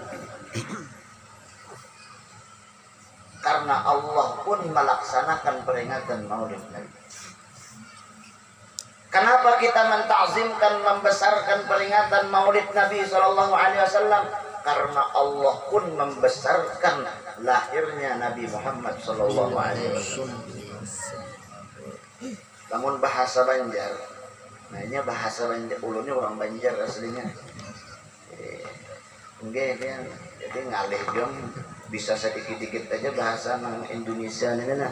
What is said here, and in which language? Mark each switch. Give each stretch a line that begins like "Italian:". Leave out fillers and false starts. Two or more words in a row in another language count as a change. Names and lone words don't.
Indonesian: Karena Allah pun melaksanakan peringatan Maulid Nabi. Kenapa kita mentakzimkan, membesarkan peringatan Maulid Nabi
Arabic: صلى الله عليه وسلم?
Indonesian: Karena Allah pun membesarkan lahirnya Nabi Muhammad
Arabic: صلى الله عليه وسلم.
Banjar: Namun bahasa Banjar, nah ini bahasa Banjar, ulunnya orang Banjar aslinya. Enggak kan, jadi ngalih jom bisa sedikit-dikit aja bahasa nang Indonesia ini nah.